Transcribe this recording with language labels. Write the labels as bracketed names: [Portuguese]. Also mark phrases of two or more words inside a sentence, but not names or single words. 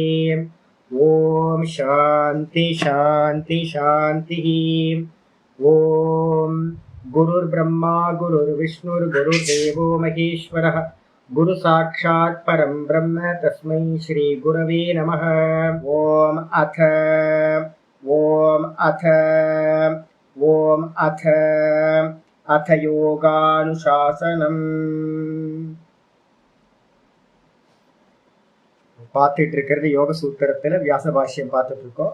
[Sanskrit] ओम् शान्ति शान्ति शान्ति. ओम् गुरुर् ब्रह्मा गुरुर् विष्णुर् गुरुर्देवो महेश्वरः गुरु साक्षात् परम् ब्रह्म तस्मै श्री गुरवे नमः. ओम् अथ योगानुशासनम्. [Tamil] பார்த்துட்டு இருக்கிறது யோக சூத்திரத்துல வியாச பாஷ்யம் பார்த்துட்டு இருக்கோம்.